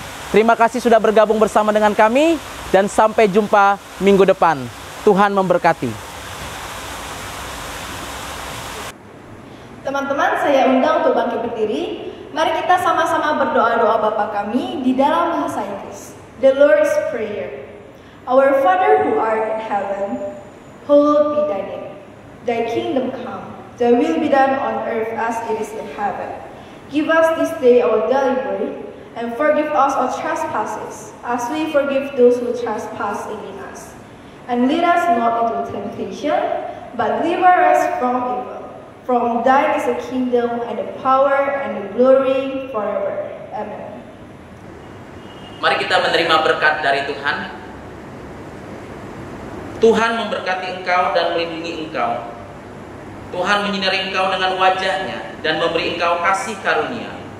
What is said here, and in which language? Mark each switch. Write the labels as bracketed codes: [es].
[id] Terima kasih sudah bergabung bersama dengan kami dan sampai jumpa minggu depan. Tuhan memberkati. Teman-teman, saya undang untuk bangkit berdiri. Mari kita sama-sama berdoa-doa Bapa kami di dalam bahasa Inggris. [en] The Lord's Prayer. Our Father who art in heaven, hallowed be thy name. Thy kingdom come, thy will be done on earth as it is in heaven. Give us this day our daily bread, and forgive us our trespasses, as we forgive those who trespass against us. And lead us not into temptation, but deliver us from evil. From thine is the kingdom, and the power, and the glory forever. Amen. [id] Mari kita menerima berkat dari Tuhan. Tuhan memberkati engkau dan melindungi engkau. Tuhan menyinari engkau dengan wajahnya dan memberi engkau kasih karunia.